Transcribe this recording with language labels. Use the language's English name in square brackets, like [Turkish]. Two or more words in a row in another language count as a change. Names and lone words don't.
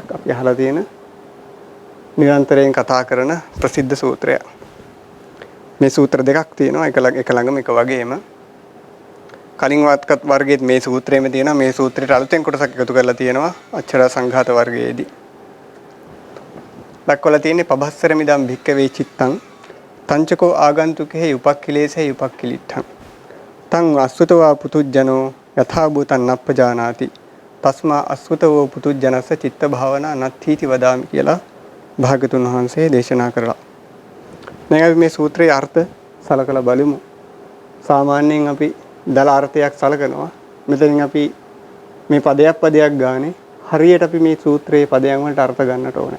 [Sinhala] අපි අහලා තියෙන නිරන්තරයෙන් කතා කරන ප්‍රසිද්ධ සූත්‍රයක්. මේ සූත්‍ර දෙකක් තියෙනවා එක ළඟම එක වගේම. කලින් වාත්කත් වර්ගයේත් මේ සූත්‍රයේම තියෙනවා. මේ සූත්‍රයට අලුතෙන් කොටසක් එකතු කරලා තියෙනවා අච්චරා සංඝාත වර්ගයේදී. [Pali] දක්වලා තියෙන්නේ පබස්සර මිදම් භික්කවේ චිත්තං තංචකෝ ආගන්තුකේ උපක්ඛිලේසේ උපක්ඛිලිට්ඨං තං අස්සුතවා පුතුජනෝ යථා භූතං නප්පජානාති තස්මා අස්සුතවෝ පුතුජනස්ස චිත්ත භාවනා නත්ථීති වදාමි [Sinhala] කියලා භාගතුන් වහන්සේ දේශනා කරලා. දැන් අපි මේ සූත්‍රයේ අර්ථ සලකලා බලමු. සාමාන්‍යයෙන් අපි දල අර්ථයක් සලකනවා. මෙතනින් අපි මේ පදයක් ගානේ හරියට අපි මේ සූත්‍රයේ පදයන් වලට අර්ථ ගන්නට ඕනේ.